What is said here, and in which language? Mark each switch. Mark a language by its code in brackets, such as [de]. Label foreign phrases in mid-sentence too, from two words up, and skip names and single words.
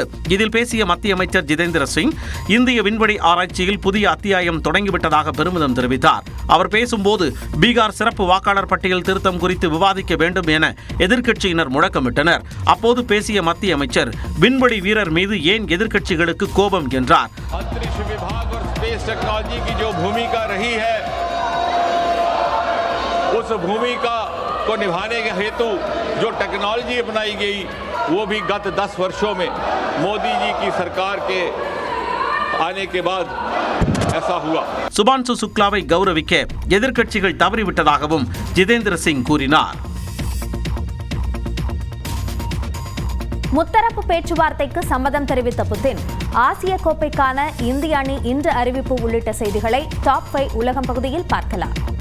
[ta] இதில் பேசிய மத்திய அமைச்சர் ஜிதேந்திர சிங் இந்திய விண்வெளி ஆராய்ச்சியில் புதிய அத்தியாயம் தொடங்கிவிட்டதாக பெருமிதம் தெரிவித்தார். அவர் பேசும்போது பீகார் சிறப்பு வாக்காளர் பட்டியல் திருத்தம் குறித்து விவாதிக்க வேண்டும் என எதிர்க்கட்சியினர் முழக்கமிட்டனர். அப்போது பேசிய மத்திய அமைச்சர் விண்வெளி வீரர் மீது ஏன் எதிர்க்கட்சிகளுக்கு கோபம் என்றார். [hi] उस भूमिका को निभाने के हेतु जो टेक्नोलॉजी अपनाई गई वो भी गत 10 वर्षों में मोदी जी की सरकार के आने के बाद ऐसा हुआ. [ta] சுபான்சு சுக்லாவை கௌரவிக்க எதிர்க்கட்சிகள் தவறிவிட்டதாகவும் ஜிதேந்திர சிங் கூறினார். முத்தரப்பு பேச்சுவார்த்தைக்கு சம்மதம் தெரிவித்த புதின் ஆசிய கோப்பைக்கான இந்திய அணி இன்று அறிவிப்பு உள்ளிட்ட செய்திகளை டாப் 5 உலகம் பகுதியில் பார்க்கலாம்.